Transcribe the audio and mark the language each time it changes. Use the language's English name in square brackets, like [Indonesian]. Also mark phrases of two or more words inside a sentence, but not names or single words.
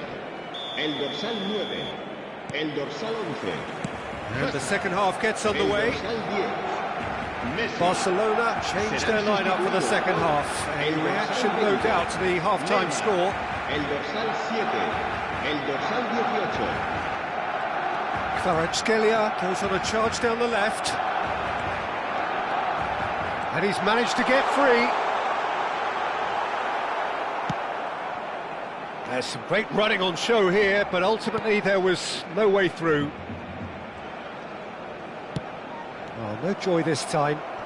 [Catalan] El dorsal 9, el dorsal 11. [English] And the second half gets underway. [Catalan] El dorsal 10. [English] Barcelona changed their lineup for the second half. A reaction, no doubt, to the half-time score. [Catalan] El dorsal 7, el dorsal 18. [English] Kvaratskhelia goes on a charge down the left. And he's managed to get free. There's some great running on show here, but ultimately there was no way through. Oh, no joy this time.